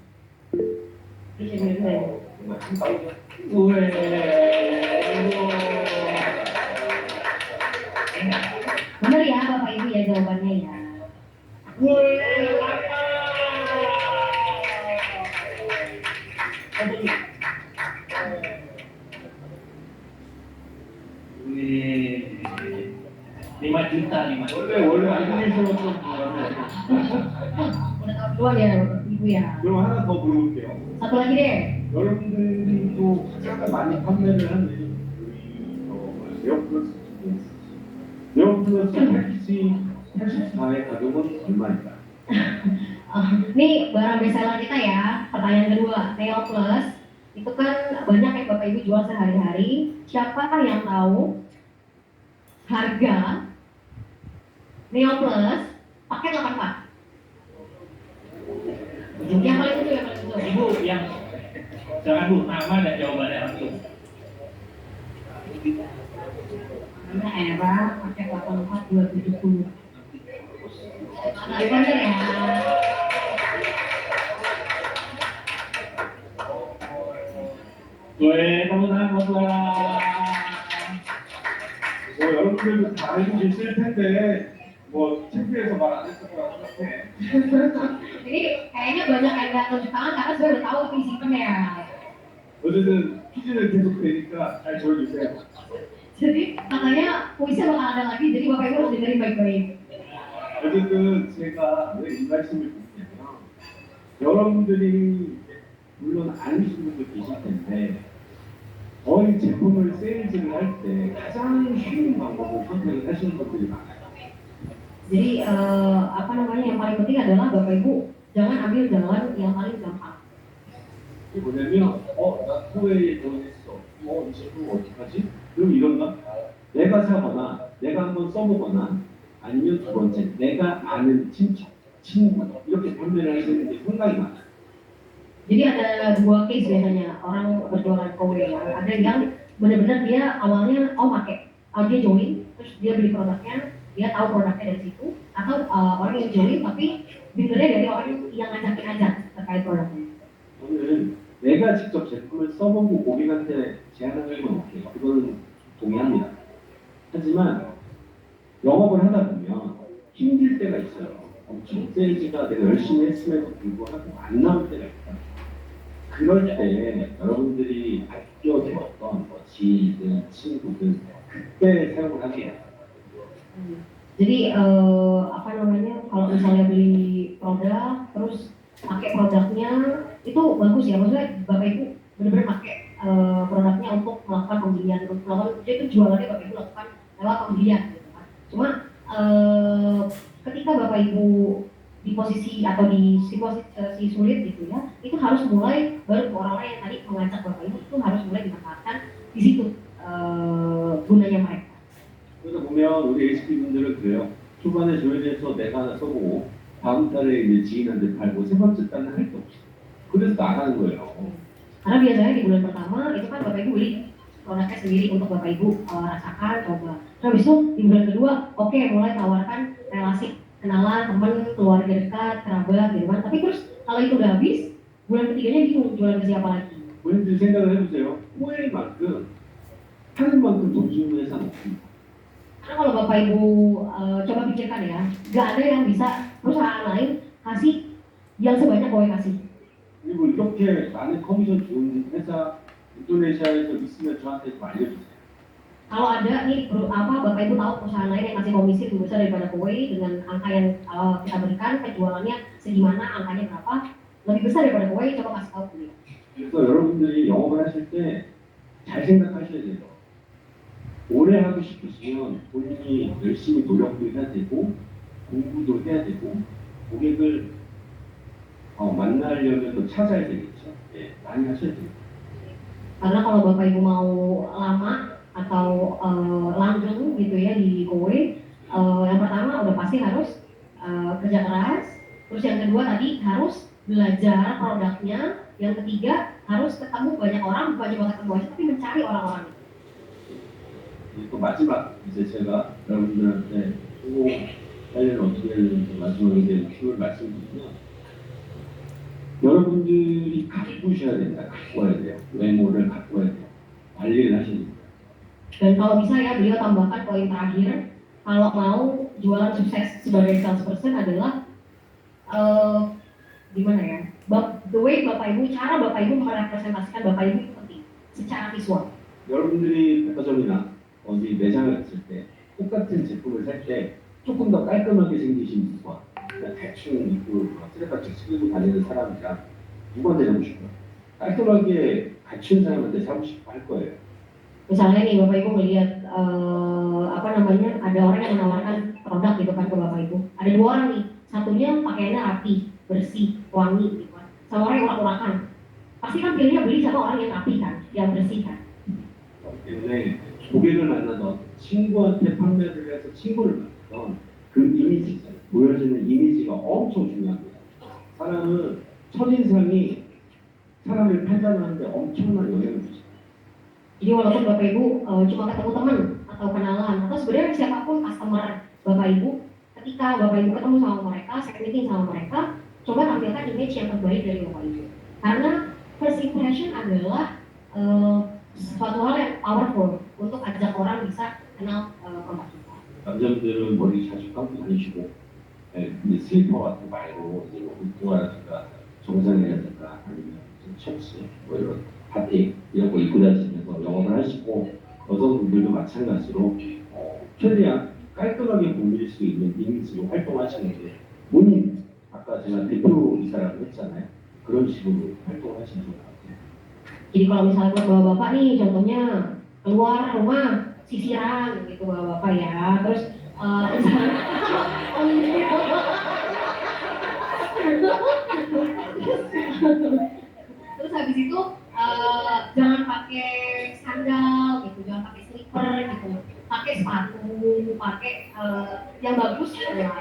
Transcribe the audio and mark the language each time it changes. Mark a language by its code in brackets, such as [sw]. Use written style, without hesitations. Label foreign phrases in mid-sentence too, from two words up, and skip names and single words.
[id] Benar ya bapak ibu ya jawabannya ya. Wih, 5 juta, 5 juta. [ko] 원래 안중에서 좀 [id] Udah tahu duluan ya bapak ibu ya. [ko] 그럼 하나 더 물어볼게요. [id] Satu lagi deh. [ko] 여러분들이 또 가장 많이 판매를 하는 에어플러스 에어플러스 패키지 84의 가격은 얼마일까요? [id] Nih barang bestseller kita ya. Pertanyaan kedua, Neo Plus itu kan banyak yang bapak ibu jual sehari-hari. Siapa yang tahu harga Neo Plus paket 84? Yang paling ujung, yang paling ujung. Ibu yang silakan Bu, nama dan jawabannya langsung. Anda era pakai 84 270. Bener ya. Wih, tepuk tangan buat Lara. [ko] 여러분들도 다 알고 계실 텐데 뭐 창피해서 말 안 했을 거라 생각해. [id] Jadi kayaknya banyak yang nggak tunjuk tangan karena sudah udah tahu apa isi ya. [ko] 어쨌든 퀴즈는 계속 되니까 잘 들어주세요. [id] Jadi katanya kuisnya bakal ada lagi, jadi bapak ibu harus dengerin baik-baik. [ko] 어쨌든 제가 왜 이 말씀을 드리냐면 여러분들이 물론 아니신 분도 계실 텐데 저희 제품을 세일즈를 할 때 가장 쉬운 방법을 선택을 하시는 분들이 많아요. [id] Jadi apa namanya yang paling penting adalah bapak ibu jangan ambil jalan yang paling gampang. [ko] 이게 뭐냐면 나 코웨이에 돈했어. 이 제품 어떡하지? 그럼 이런가? 내가 사거나 내가 한번 써보거나 아니면 두 번째 내가 아는 친척, 친구 이렇게 판매를 하시는 게 상당히 많아요. [id] Jadi ada dua case biasanya orang berjualan kowe ya. Ada yang benar-benar dia awalnya dia join, terus dia beli produknya, dia tahu produknya dari situ, atau orang yang join tapi dengernya dari orang yang ngajakin aja terkait produknya. [ko] 저는 내가 직접 제품을 써보고 고객한테 제안하는 건 오케이. 그거는 동의합니다. 하지만 영업을 하다 보면 힘들 때가 있어요. 엄청 세일즈가 내가 열심히 했음에도 불구하고 안 나올 때가 있다. 그럴 때 여러분들이 아껴두었던 뭐 지인들, 친구들 그때 사용을 하세요. [id] Jadi apa namanya kalau misalnya beli produk terus pakai produknya itu bagus ya, maksudnya bapak ibu benar-benar pakai produknya untuk melakukan pembelian, untuk melakukan itu jualannya bapak ibu lakukan lewat pembelian gitu kan. Cuma ketika bapak ibu di posisi atau di situasi sulit gitu ya, itu harus mulai baru orang-orang yang tadi mengajak bapak ibu itu harus mulai dimanfaatkan di situ gunanya mereka. [ko] 그래서 보면 우리 HP 분들은 그래요. 초반에 조인해서 내가 하나 써보고 다음 달에 이제 지인한테 팔고 세 번째 달은 할 게 없어. 그래서 나가는 거예요. [id] Karena biasanya di bulan pertama itu kan bapak ibu beli produknya sendiri untuk bapak ibu rasakan, coba. Terus habis itu di bulan kedua, oke, mulai tawarkan relasi kenalan, teman, keluarga dekat, kerabat, gitu kan. Tapi terus kalau itu udah habis, bulan ketiganya bingung jualan ke siapa lagi. [ko] 본인들 생각을 해보세요. 호의만큼 하는 만큼 돈 주는 회사는 없습니다. [id] Karena kalau bapak ibu coba pikirkan ya, nggak ada yang bisa perusahaan lain kasih yang sebanyak kowe kasih. [ko] 그리고 이렇게 나는 커미션 좋은 회사 인도네시아에서 있으면 저한테 좀 알려주세요. [id] Kalau ada nih bapak ibu tahu perusahaan lain yang kasih komisi lebih besar daripada kowe dengan angka yang kita berikan, penjualannya segimana, angkanya berapa, lebih besar daripada kowe, coba kasih tahu beliau. [ko] 그래서 여러분들이 영업을 하실 때 잘 생각하셔야 돼요. 오래 하고 싶으시면 본인이 열심히 노력도 해야 되고 공부도 해야 되고 고객을 만나려면 또 찾아야 되겠죠. 예, 많이 하셔야 됩니다. [id] Karena kalau bapak ibu mau lama atau langgeng gitu ya di kowe, yang pertama udah pasti harus kerja keras, terus yang kedua tadi harus belajar produknya, yang ketiga harus ketemu banyak orang, bukan cuma ketemu aja tapi mencari orang-orang itu. [ko] 또 마지막 이제 제가 여러분들한테 수고 관련 어떻게 하는지 마지막에 이제 팁을 말씀드리면 여러분들이 가꾸셔야 된다. 가꿔야 돼요. 외모를 가꿔야 돼요. 관리를 하셔야 됩니다. [id] Dan kalau bisa ya beliau tambahkan poin terakhir, kalau mau jualan sukses sebagai salesperson adalah gimana ya, [en] the way [id] bapak ibu, cara bapak ibu merepresentasikan bapak ibu itu penting secara visual. [ko] 여러분들이 백화점이나 어디 매장을 갔을 때 똑같은 제품을 살 때 조금 더 깔끔하게 생기신 분과 그냥 대충 입고 쓰레받쳐 쓰고 다니는 사람이랑 누구한테 사고 싶어요? 깔끔하게 갖춘 사람한테 사고 싶어 할 거예요. [id] Misalnya nih bapak ibu melihat ada orang yang menawarkan produk gitu kan ke bapak ibu. Ada dua orang nih, satunya pakaiannya rapi, bersih, wangi gitu kan. Sama orang yang urak-urakan. Pasti kan pilihnya beli sama orang yang rapi kan, yang bersih kan. [ko] 때문에 고객을 만나던 친구한테 판매를 해서 친구를 만나던 그 이미지 있잖아요. 보여지는 이미지가 엄청 중요합니다. 사람은 첫인상이 사람을 판단하는데 엄청난 영향을 주죠. [id] Jadi walaupun bapak ibu cuma ketemu teman atau kenalan atau sebenarnya siapapun customer bapak ibu, ketika bapak ibu ketemu sama mereka, [en] second meeting [id] sama mereka, coba tampilkan image yang terbaik dari bapak ibu. Karena [en] first impression [id] adalah suatu hal yang powerful untuk ajak orang bisa kenal produk kita. [ko] 남자분들은 머리 자주 감고 다니시고, 근데 슬리퍼 같은 거 말고 이제 뭐 운동화라든가 정장이라든가 아니면 셔츠 뭐 이런 바티 이런 거 입고 다니시면서 영업을 하시고 여성분들도 마찬가지로 최대한 깔끔하게 보일 수 있는 이미지로 활동하시는 게 본인 아까 제가 대표이사라고 했잖아요. 그런 식으로 활동하시는 것 같아요. [id] Jadi kalau misalnya buat bapak-bapak nih, contohnya keluar rumah sisiran gitu bapak-bapak ya, terus terus habis itu jangan pakai sandal gitu, jangan pakai slipper gitu, pakai sepatu ibu-ibu pakai yang bagus lah.